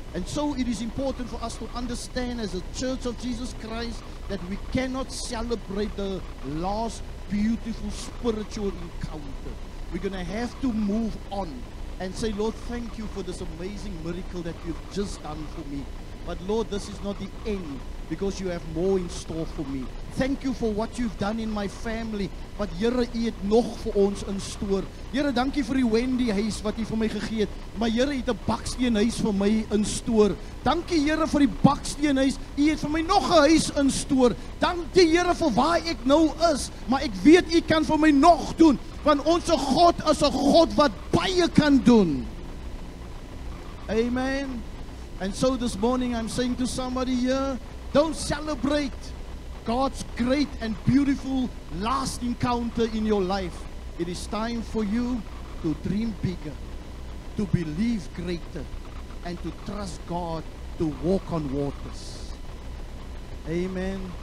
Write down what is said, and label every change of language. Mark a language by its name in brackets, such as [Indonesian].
[English] And so it is important for us to understand as a Church of Jesus Christ that we cannot celebrate the last beautiful spiritual encounter. We're going to have to move on and say, Lord, thank you for this amazing miracle that you've just done for me. But Lord, this is not the end, because you have more in store for me. Thank you for what you've done in my family. [Afrikaans] But Here, U het nog vir ons in stoor. Here, dankie vir die Wendy huis wat U vir my gegee het. Maar Here, U het 'n baksteenhuis vir my in stoor. Dankie Here vir die baksteenhuis. U het vir my nog 'n huis in stoor. Dankie Here vir waar ek nou is. Maar ek weet U kan vir my nog doen, want ons God is 'n God wat baie kan doen. Amen. [English] And so this morning I'm saying to somebody here, don't celebrate God's great and beautiful last encounter in your life. It is time for you to dream bigger, to believe greater, and to trust God to walk on waters. Amen.